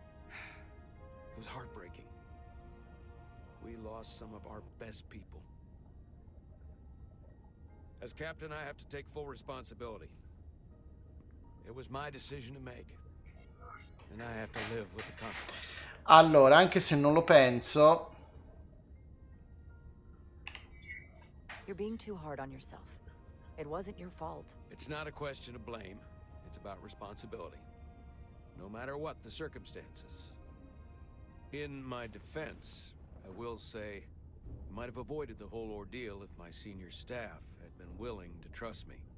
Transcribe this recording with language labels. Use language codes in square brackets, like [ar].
[en] It was heartbreaking. We lost some of our best people. As captain, I have to take full responsibility. It was my decision to make, and I have to live with the consequences. [it] Allora, anche se non lo penso... [en] You're being too hard on yourself. It wasn't your fault. It's not a question of blame. It's about responsibility. No matter what the circumstances. In my defense, I will say I might have avoided the whole ordeal if my senior staff had been willing to trust me.